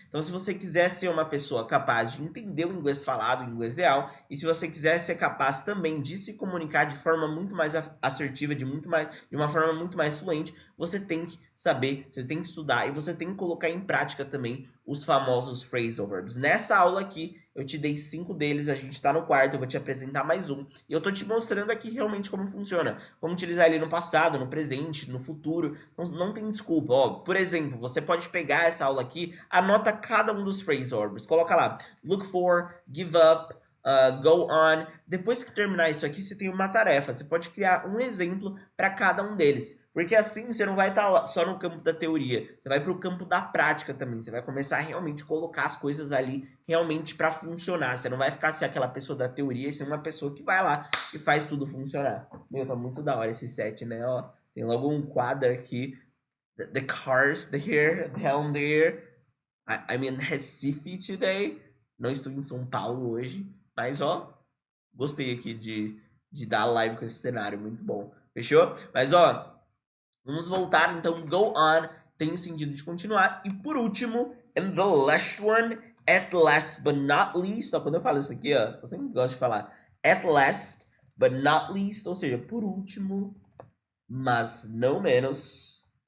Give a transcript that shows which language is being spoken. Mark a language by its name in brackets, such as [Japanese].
[Portuguese] Então, se você quiser ser uma pessoa capaz de entender o inglês falado, o inglês real, e se você quiser ser capaz também de se comunicar de forma muito mais assertiva, de uma forma muito mais fluente, você tem que saber, você tem que estudar e você tem que colocar em prática também os famosos phrasal verbs. Nessa aula aqui, eu te dei 5 deles, a gente tá no quarto, eu vou te apresentar mais um. E eu tô te mostrando aqui realmente como funciona. Como utilizar ele no passado, no presente, no futuro. Então não tem desculpa. Ó, por exemplo, você pode pegar essa aula aqui, anota cada um dos phrasal verbs. Coloca lá, look for, give up, go on. Depois que terminar isso aqui, você tem uma tarefa. Você pode criar um exemplo para cada um deles. Porque assim você não vai estar só no campo da teoria, você vai para o campo da prática também. Você vai começar a realmente colocar as coisas ali realmente para funcionar. Você não vai ficar ser aquela pessoa da teoria e ser uma pessoa que vai lá e faz tudo funcionar. Meu, tá muito da hora esse set, né? Ó, tem logo um quadro aqui. [English] The cars there, down there. I'm in Recife today. [Portuguese] Não estou em São Paulo hoje. Mas, ó, gostei aqui de dar live com esse cenário. Muito bom. Fechou? Mas, ó, vamos voltar, então, go on tem sentido de continuar. E por último, [English] and the last one, at last but not least, [Portuguese] ó, quando eu falo isso aqui, ó, eu sempre gosto de falar [English] at last but not least, [Portuguese] ou seja, por último, mas não menos.